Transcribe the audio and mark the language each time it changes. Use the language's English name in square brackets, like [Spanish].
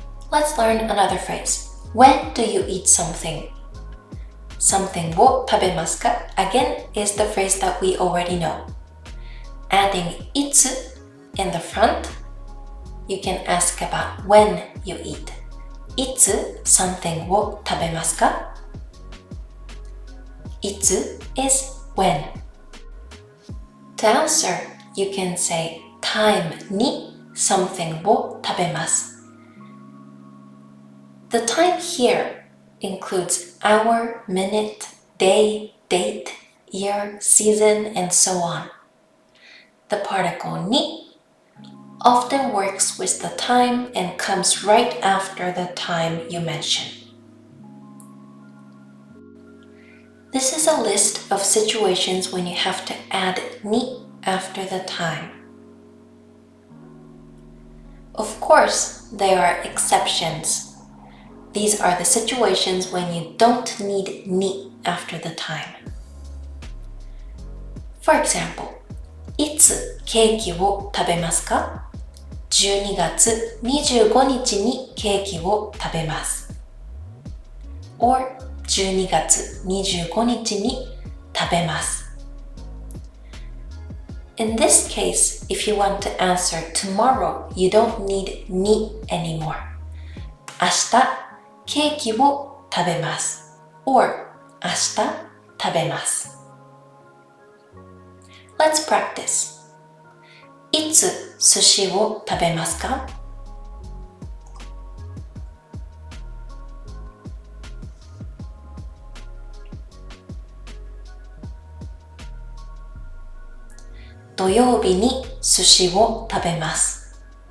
[English] Let's learn another phrase. When do you eat something? Something [Japanese] を食べますか [English] again is the phrase that we already know. Adding [Japanese] いつ [English] in the front, you can ask about when you eat. いつ something を食べますかいつ is when. To answer, you can say time [Japanese] に something を食べます。 [English] The time here includes hour, minute, day, date, year, season, and so on. The particle [Japanese] に [English] often works with the time and comes right after the time you mention. This is a list of situations when you have to add [Japanese] に [English] after the time. Of course, there are exceptions. These are the situations when you don't need [Japanese] に [English] after the time. [Japanese] For example, いつケーキを食べますか ?12 月25日にケーキを食べます。 or 12月25日に食べます。 [English] In this case, if you want to answer tomorrow, you don't need [Japanese] に [English] anymore. [Japanese] 明日ケーキを食べます。 or 明日食べます。 [English] Let's practice. [Japanese] いつ寿司を食べますか土曜日に寿司を食べます。